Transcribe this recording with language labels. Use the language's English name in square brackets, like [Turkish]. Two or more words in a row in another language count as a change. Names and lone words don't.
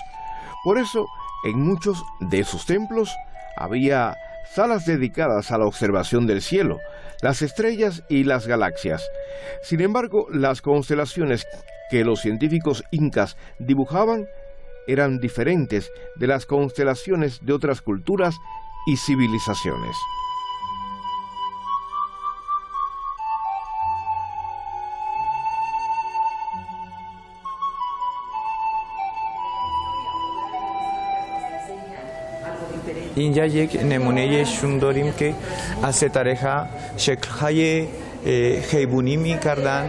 [Spanish] Por eso, en muchos de sus templos había salas dedicadas a la observación del cielo, las estrellas y las galaxias. Sin embargo, las constelaciones que los científicos incas dibujaban eran diferentes de las constelaciones de otras culturas y civilizaciones. [Persian] اینجا یک نمونهشون داریم که از ستاره‌ها شکل‌های خیبونی می‌کردن.